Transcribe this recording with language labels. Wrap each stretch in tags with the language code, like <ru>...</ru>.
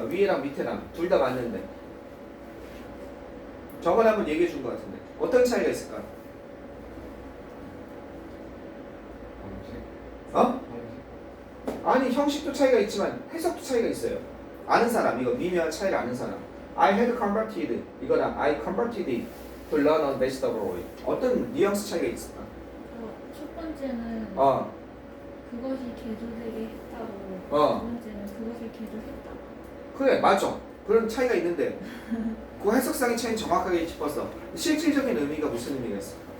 <ko>위에랑 밑에랑 둘 다 맞는데 저번에 한번 얘기해 준 것 같은데 어떤 차이가 있을까? 어? 아니 형식도 차이가 있지만 해석도 차이가 있어요. 아는 사람 이거 미묘한 차이를 아는 사람.</ko> <en>I had converted 이거랑 I converted it to learn on vegetable oil.</en> <ko>어떤 뉘앙스 차이가 있을까? 첫 번째는 어, 그것이 개조되게 했다고 어. 두 번째는 그것을 개조했다. 그래 맞아. 그런 차이가 있는데 그 해석상의 차이는 정확하게 짚었어. 실질적인 의미가 무슨 의미가 있어?</ko>